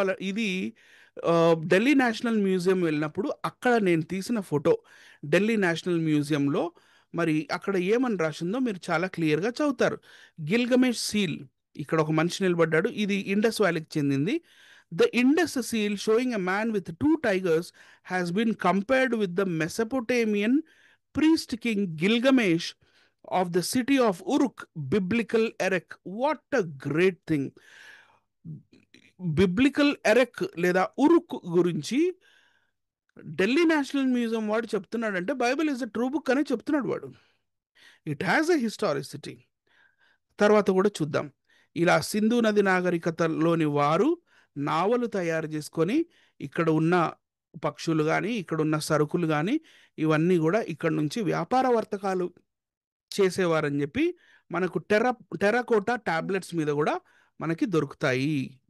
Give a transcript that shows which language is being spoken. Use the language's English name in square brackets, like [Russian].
[Telugu] ఇది Delhi national museum వెళ్ళినప్పుడు అక్కడ నేను తీసిన ఫోటో. ఢిల్లీ నేషనల్ మ్యూజియంలో మరి అక్కడ ఏమని రాసిందో మీరు చాలా క్లియర్గా చదువుతారు. గిల్గమేష్ సీల్, ఇక్కడ ఒక మనిషి నిలబడ్డాడు, ఇది ఇండస్ వ్యాలీకి చెందింది. [English] The Indus seal showing a man with 2 tigers has been compared with the Mesopotamian priest king Gilgamesh of the city of Uruk, biblical Erech. What a great thing! [Telugu] Biblical ఎరెక్ లేదా Uruk గురించి Delhi national museum వాడు చెప్తున్నాడంటే [English] bible is a true book [Telugu] అని చెప్తున్నాడు వాడు. [English] It has a historicity. [Telugu] తర్వాత కూడా చూద్దాం. ఇలా సింధు నది నాగరికతలోని వారు నావలు తయారు చేసుకొని ఇక్కడ ఉన్న పక్షులు కానీ ఇక్కడ ఉన్న సరుకులు కానీ ఇవన్నీ కూడా ఇక్కడ నుంచి వ్యాపార వర్తకాలు చేసేవారని చెప్పి మనకు టెరాకోటా టాబ్లెట్స్ మీద కూడా మనకి దొరుకుతాయి.